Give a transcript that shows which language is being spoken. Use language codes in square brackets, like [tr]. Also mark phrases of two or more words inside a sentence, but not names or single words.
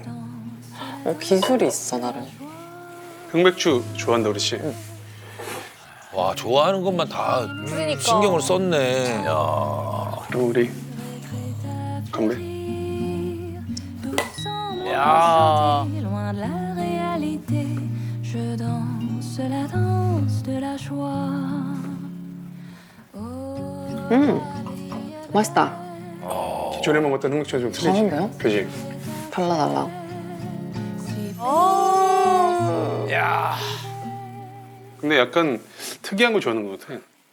[ko] 기술이 있어 나름. 흑맥주 좋아한다 그러지? 와, 좋아하는 것만 다 그러니까. 신경을 썼네. 야. 그럼 우리 건배. 야. [fr] Loin de la réalité, je danse la danse de la joie. [ko] 맛있다. 기존에 먹었던 흑맥주가 좀 틀리지? 다른데요? 그지? 달라. 야. 근데 약간 특이한 거 좋아하는 것 같아.